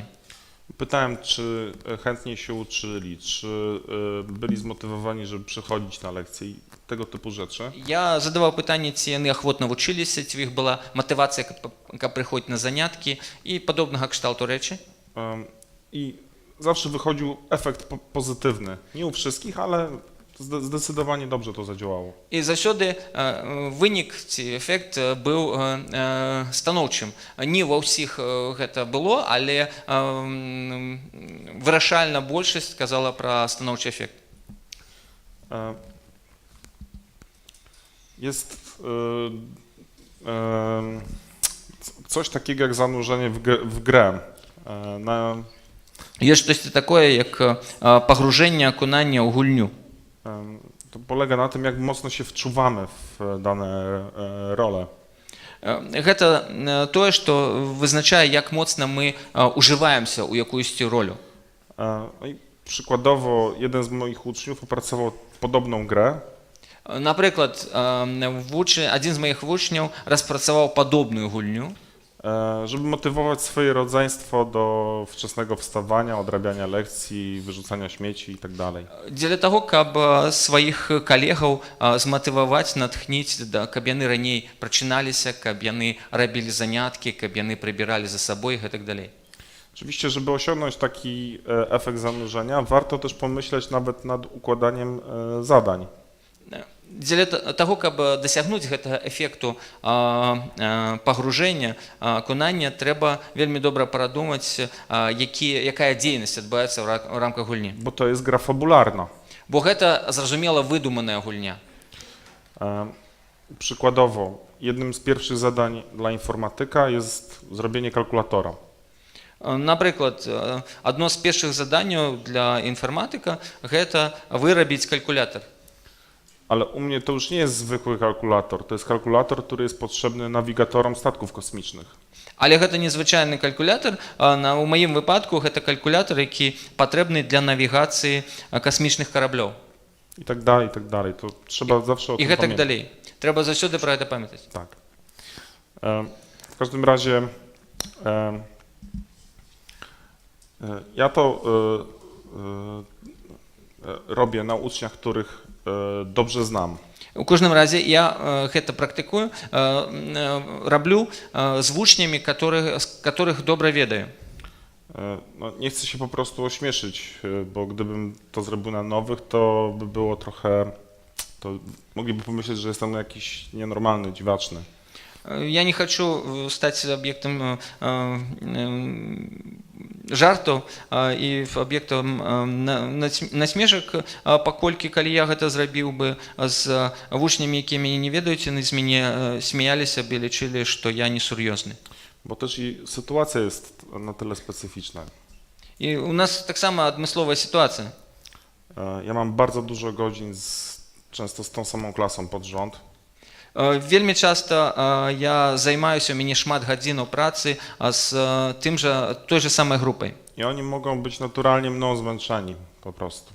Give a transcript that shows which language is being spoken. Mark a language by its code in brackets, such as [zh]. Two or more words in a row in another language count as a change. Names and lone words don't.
[pl] pytałem, czy chętnie się uczyli, czy byli zmotywowani, żeby przychodzić na lekcje i tego typu rzeczy. [be] Я задаваў пытанне, ці яны ахвотна вучыліся, ці ў іх была матывацыя, каб прыходзіць на заняткі і падобнага кшталту рэчы. [pl] I zawsze wychodził efekt pozytywny. Nie u wszystkich, ale zdecydowanie dobrze to zadziałało. [be] І заўсёды вынік ці эфект быў станоўчым. Не ва ўсіх гэта было, але вырашальна большасць казала пра станоўчы эфект. [pl] Jest coś takiego jak zanurzenie w grę. [be] Ёсць штосьці такое, як пагружэнне, акунанне ў гульню. [pl] To polega na tym, jak mocno się wczuwamy w dane role. [be] Гэта тое, што вызначае, як моцна мы ужываемся ў якуюсьці ролю. [pl] I przykładowo jeden z moich uczniów opracował podobną grę. [be] Напрыклад, адзін з маіх вучняў распрацаваў падобную гульню, [pl] żeby motywować swoje rodzeństwo do wczesnego wstawania, odrabiania lekcji, wyrzucania śmieci itd. [be] дзеля таго, каб сваіх калегаў зматываваць, натхніць, каб яны раней прачыналіся, каб яны рабілі заняткі, каб яны прыбіралі за сабой і гэтак далей. [pl] Oczywiście, żeby osiągnąć taki efekt zanurzenia, warto też pomyśleć nawet nad układaniem zadań. [be] Дзеля таго, каб дасягнуць гэтага эфекту пагружэння, акунання, трэба вельмі добра парадумаць, якая дзейнасць адбываецца ў рамках гульні. [pl] Bo to jest gra fabularna. [be] Бо гэта, зразумела, выдуманая гульня. [pl] Przykładowo, jednym z pierwszych zadań dla informatyka jest zrobienie kalkulatora. [uk] Наприклад, одно з перших завдань для інформатика – [be] гэта вырабіць калькулятор. [pl] Ale u mnie to już nie jest zwykły kalkulator, to jest kalkulator, który jest potrzebny nawigatorom statków kosmicznych. [be] Але гэта незвычайны калькулятор, у маім выпадку гэта калькулятор, які патрэбны для навігацыі касмічных караблёў. [pl] I tak dalej, i tak dalej. To trzeba zawsze o [be] І [pl] tym [be] гэтак [pl] pamiętać. [be] далей. Трэба заўсёды пра гэта памятаць. [pl] Tak. W każdym razie ja to robię na uczniach, których dobrze znam. [be] У кожным разе я гэта практыкую, раблю з вучнямі, которых добра ведаю. [pl] No, nie chcę się po prostu ośmieszyć, bo gdybym to zrobił na nowych, to by było trochę, to mogliby pomyśleć, że jestem jakiś nienormalny, dziwaczny. [be] Я не хочу стаць аб'ектам жартаў і аб'ектам насмешак, паколькі калі я гэта зрабіў бы з вучнямі, якія мяне не ведаюць, яны з мяне смяяліся б і лічылі, што я несур'ёзны. [pl] Bo też i sytuacja jest na tyle specyficzna. [be] І у нас таксама адмысловая сітуацыя. [pl] Ja mam bardzo dużo godzin, często z tą samą klasą pod rząd. [be] Вельмі часта я займаюся, у мяне шмат гадзінаў працы з той же самай групай. [pl] I oni mogą być naturalnie mną zmęczeni po prostu.